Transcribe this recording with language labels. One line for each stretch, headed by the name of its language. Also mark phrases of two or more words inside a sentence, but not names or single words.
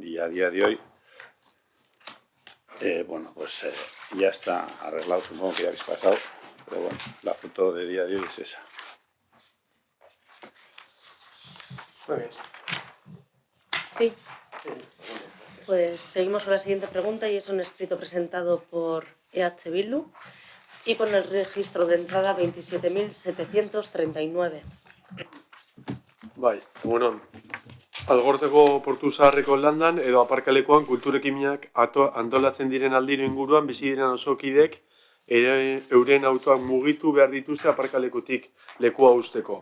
Spanish: Y a día de hoy, ya está arreglado, supongo que ya habéis pasado, pero bueno, la foto de día de hoy es esa. Muy bien. Sí. Pues seguimos con la siguiente pregunta, y es un escrito presentado por EH Bildu y con el registro de entrada 27.739.
Basque: Bai, egunon. Algorteko portu zaharreko landan edo aparkalekuan kulturekimenak antolatzen diren aldiro inguruan bizi diren osokidek euren autoak mugitu behar dituzte aparkalekutik lekua usteko.